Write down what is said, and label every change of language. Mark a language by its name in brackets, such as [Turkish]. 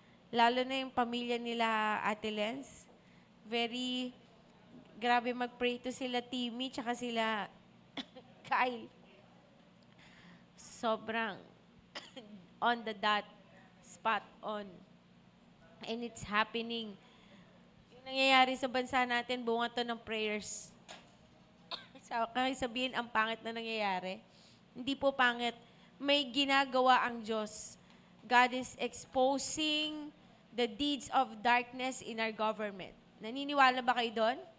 [Filipino] Lalo na yung pamilya nila Ate Lens. [English] Very, [Filipino] grabe mag-pray to sila Timmy, tsaka sila Kyle. Sobrang [English] on the dot, spot on. And it's happening. [Filipino] Yung nangyayari sa bansa natin, bunga to ng prayers. Kahit sabihin, ang pangit na nangyayari. Hindi po pangit. May ginagawa ang Diyos. [English] God is exposing the deeds of darkness in our government. [Filipino] Naniniwala ba kayo doon?